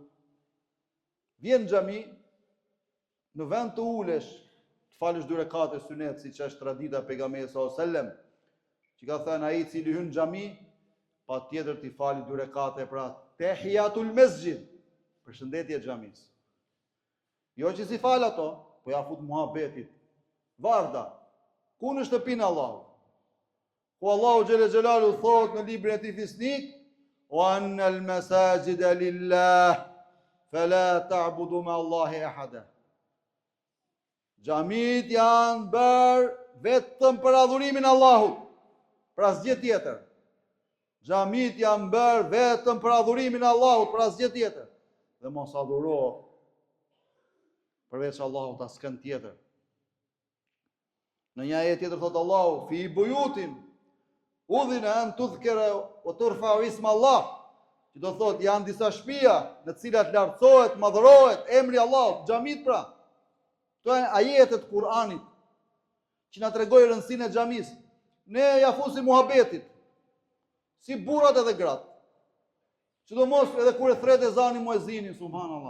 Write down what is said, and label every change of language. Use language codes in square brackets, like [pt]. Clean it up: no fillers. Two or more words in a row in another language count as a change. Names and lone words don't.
[sq] Vjen në xhami, në vend të ulesh, të falësh 2 rekate sunet, siç është tradita e pejgamberit [ar] صلى الله عليه وسلم, [sq] që ka thënë ai i cili hyn në xhami, patjetër t'i fali 2 rekate pra [ar] تحية المسجد, [sq] përshëndetje e xhamis. Jo që si fal ato, po ja fut muhabetit. Varda, ku në shtëpinë e Allahut? Ku Allahu [ar] جل جلاله [sq] thot në librin e tij fisnik, [ar] وأن المساجد لله فلا تعبدوا مع الله أحدا. [sq] Xhamit janë bërë vetëm për adhurimin e Allahut, për asgjë tjetër. Xhamit janë bërë vetëm për adhurimin e Allahut, për asgjë tjetër. Dhe mos adhuro përveç Allahut askën tjetër. Në një ajet tjetër thot Allahu, [ar] في بيوت أذن أن تذكر وترفع اسم الله. [sq] Që do thot janë disa shtëpia në të cilat lartësohet, madhërohet emri i Allahut, xhamit pra. Këto janë ajetet e Kur'anit që na tregojnë rëndësinë e xhamisë. Ne ja fusim muhabetit, si burrat edhe gratë. Sidomos edhe kur e thret ezani muezinin, subhanallah.